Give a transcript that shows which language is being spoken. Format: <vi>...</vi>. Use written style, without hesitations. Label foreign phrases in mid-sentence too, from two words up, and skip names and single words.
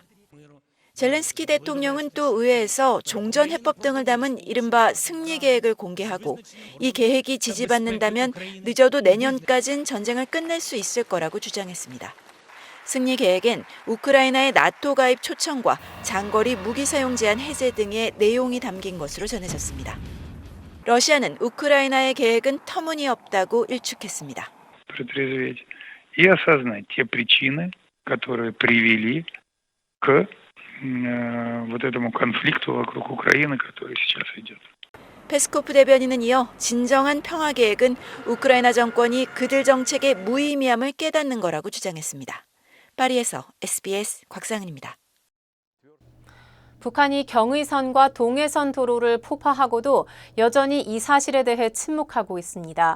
<ko>젤렌스키 대통령은 또 의회에서 종전해법 등을 담은 이른바 승리 계획을 공개하고 이 계획이 지지받는다면 늦어도 내년까진 전쟁을 끝낼 수 있을 거라고 주장했습니다. 승리 계획엔 우크라이나의 나토 가입 초청과 장거리 무기 사용 제한 해제 등의 내용이 담긴 것으로 전해졌습니다. 러시아는 우크라이나의 계획은 터무니없다고 일축했습니다.</ko> <ru>Протрезветь и осознать те причины, которые привели к вот этому конфликту вокруг Украины, который сейчас идет.</ru> <ko>페스코프 대변인은 이어 진정한 평화 계획은 우크라이나 정권이 그들 정책의 무의미함을 깨닫는 거라고 주장했습니다. 파리에서 SBS 곽상은입니다. 북한이 경의선과 동해선 도로를 폭파하고도 여전히 이 사실에 대해 침묵하고 있습니다.</ko>